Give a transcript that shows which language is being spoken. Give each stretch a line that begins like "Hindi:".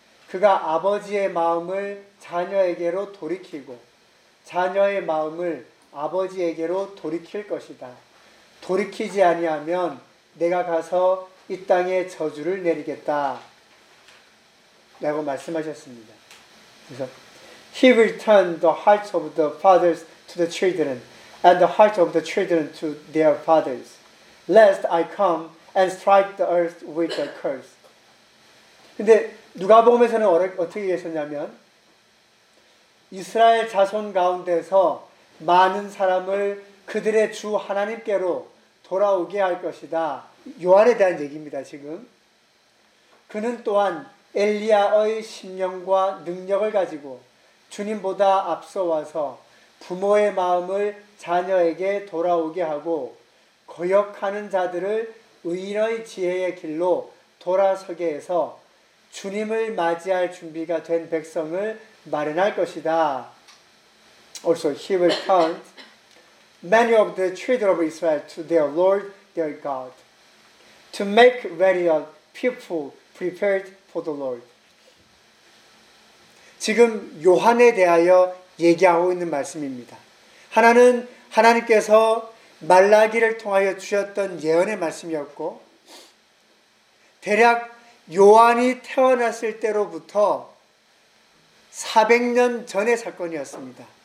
Korean: 그가 아버지의 마음을 자녀에게로 돌이키고 자녀의 마음을 아버지에게로 돌이킬 것이다. 돌이키지 아니하면 내가 가서 이 땅에 저주를 내리겠다. 라고 말씀하셨습니다.
English: 그래서 He will turn the hearts of the fathers to the children and the hearts of the children to their fathers lest I come and strike the earth with a curse.
Korean: 근데 누가복음에서는 어떻게 얘기하셨냐면 이스라엘 자손 가운데서 많은 사람을 그들의 주 하나님께로 돌아오게 할 것이다. 요한에 대한 얘기입니다. 지금 그는 또한 엘리야의 심령과 능력을 가지고 주님보다 앞서 와서 부모의 마음을 자녀에게 돌아오게 하고 거역하는 자들을 의인의 지혜의 길로 돌아서게 해서 주님을 맞이할 준비가 된 백성을 마련할 것이다.
English: Also, he will turn many of the children of Israel to their Lord, their God, to make ready a people prepared for the Lord.
Korean: 지금 요한에 대하여 얘기하고 있는 말씀입니다. 하나는 하나님께서 말라기를 통하여 주셨던 예언의 말씀이었고 대략 요한이 태어났을 때로부터 400년 전의 사건이었습니다.